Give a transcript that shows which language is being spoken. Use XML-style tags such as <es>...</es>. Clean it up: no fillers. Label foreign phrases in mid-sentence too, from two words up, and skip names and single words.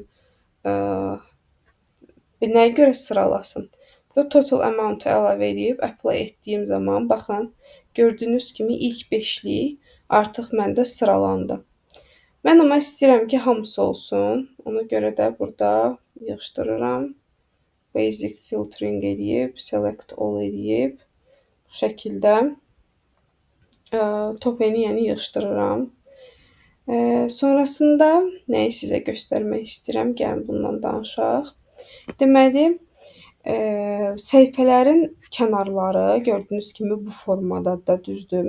<az>Nəyə görə sıralasın? Bu</az> <en>total amount-</en> <az>u əlavə edib apply etdiyim zaman baxın, gördüyünüz kimi ilk 5'lik artıq məndə sıralandı. Mən amma istəyirəm ki, hamısı olsun. Ona görə də burada yığışdırıram.</az> <en>Basic filtering</en> <az>edib,</az> <en>select all</en> <az>edib, bu şəkildə top-eni yəni yığışdırıram. Sonrasında nəyi sizə göstərmək istəyirəm? Gəlin bundan danışaq. Deməli, səhifələrin kənarları gördüyünüz kimi bu formadadır, düzdür.</az>